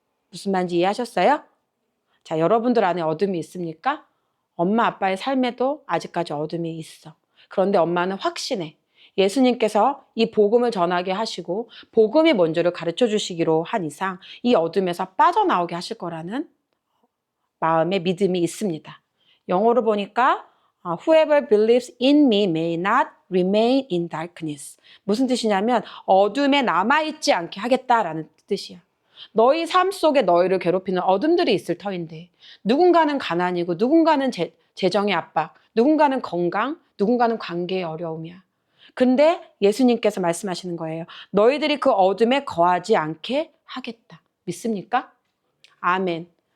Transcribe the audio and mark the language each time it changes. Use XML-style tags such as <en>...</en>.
<ko>무슨 말인지 이해하셨어요? 자, 여러분들 안에 어둠이 있습니까? 엄마 아빠의 삶에도 아직까지 어둠이 있어. 그런데 엄마는 확신해. 예수님께서 이 복음을 전하게 하시고 복음이 뭔지를 가르쳐 주시기로 한 이상 이 어둠에서 빠져나오게 하실 거라는 마음의 믿음이 있습니다. 영어로 보니까</ko> <en>Whoever believes in me may not remain in darkness.</en> <ko>무슨 뜻이냐면 어둠에 남아있지 않게 하겠다라는 뜻이야. 너희 삶 속에 너희를 괴롭히는 어둠들이 있을 터인데 누군가는 가난이고 누군가는 재정의 압박, 누군가는 건강, 누군가는 관계의 어려움이야. 근데 예수님께서 말씀하시는 거예요. 너희들이 그 어둠에 거하지 않게 하겠다. 믿습니까? 아멘.</ko>